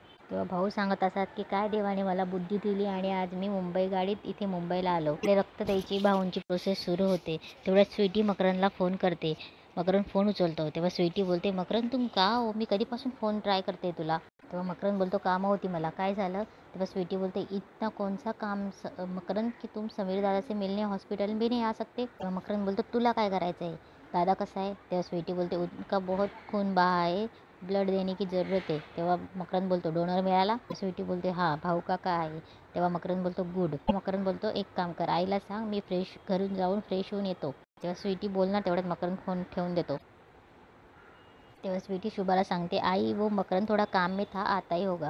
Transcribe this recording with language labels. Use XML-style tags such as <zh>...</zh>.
<mr>तेव्हा भाऊ सांगत असतात की काय देवाने मला बुद्धी दिली आणि आज मी मुंबई गाडीत इथे मुंबईला आलो. आपले रक्त द्यायची भाऊंची प्रोसेस सुरू होते. तेवढ्यात स्वीटी मकरंदला फोन करते. मकरंद फोन उचलतो. तेव्हा स्वीटी बोलते, मकरंद</mr> <hi>तुम का हो,</hi> <mr>मी कधीपासून फोन ट्राय करते तुला. तेव्हा मकरंद बोलतो, कामं होती मला. काय झालं? तेव्हा स्वीटी बोलते,</mr> <hi>इतना कौन सा काम मकरंद की तुम समीर दादा से मिलने हॉस्पिटल भी नहीं आ सकते.</hi> <mr>तेव्हा मकरंद बोलतो, तुला काय करायचं आहे, दादा कसा आहे? तेव्हा स्वीटी बोलते,</mr> <hi>उनका बहुत खून बहा है, ब्लड देने की ज़रूरत है.</hi> <mr>तेव्हा मकरंद बोलतो, डोनर मिळाला? स्वीटी बोलते, हां भाऊ का आहे. तेव्हा मकरंद बोलतो, गुड. मकरंद बोलतो, एक काम कर, आईला सांग मी घरून जाऊन फ्रेश होऊन येतो. तेव्हा स्वीटी बोलणार तेवढ्यात मकरंद फोन ठेवून देतो. तेव्हा स्वीटी शुभाला सांगते, आई</mr> <hi>वो मकरंद थोडा काम में था,</hi> <mr>आता ही होगा.</mr>